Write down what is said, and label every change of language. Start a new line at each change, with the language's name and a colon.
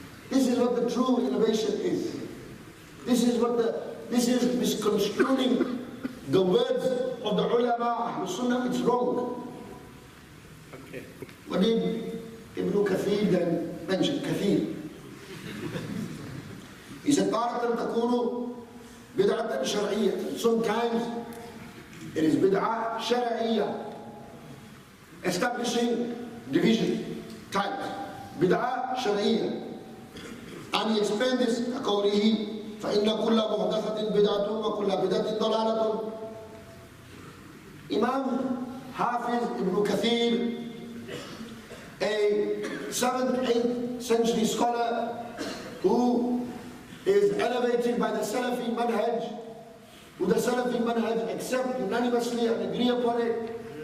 English: This is what the true innovation is. This is misconstruing the words of the ulama, Ahlul Sunnah. It's wrong. Okay. What did Ibn Kathir then mention? Kathir. He said,
Arabic: تارة تكون بدعة شرعية.
English: Sometimes it is bid'ah shar'iyya, establishing division, types. Bid'ah shar'iyya. And he explained this
Arabic: كقوله فإن كل محدثة بدعة وكل بدعة ضلالة.
English: Imam Hafiz Ibn Kathir, a 7th, 8th century scholar who is elevated by the Salafi manhaj, who the Salafi manhaj accept unanimously and agree upon it.